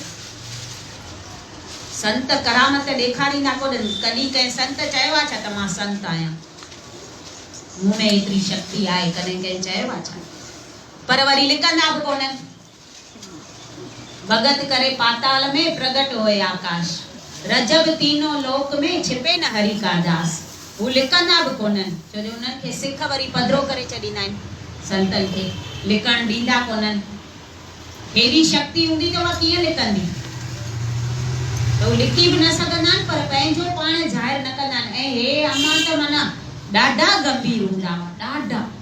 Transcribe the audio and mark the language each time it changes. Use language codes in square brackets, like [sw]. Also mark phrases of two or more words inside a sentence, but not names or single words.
[sd] संत करामत ॾेखारींदा कोन्हनि। कॾहिं कंहिं संत चयो आहे छा त मां संत आहियां, मूं में एतिरी शक्ति आहे, कॾहिं कंहिं चयो आहे छा? पर वरी लिकंदा बि कोन्हनि। [hi] भगत करे पाताल में प्रगट होए आकाश, रजब तीनों लोक में छिपे न हरि का दास। [sd] हू लिकंदा बि कोन्हनि, छो जो उन्हनि खे सिख वरी पधरो करे छॾींदा आहिनि। संतनि खे लिकण ॾींदा कोन्हनि। हेॾी शक्ति हूंदी त उहा कीअं लिकंदी? त हू लिखी बि न सघंदा आहिनि, पर पंहिंजो पाण ज़ाहिर न कंदा आहिनि। ऐं हे अम्मा त माना ॾाढा गंभीर हूंदा हुआ, ॾाढा।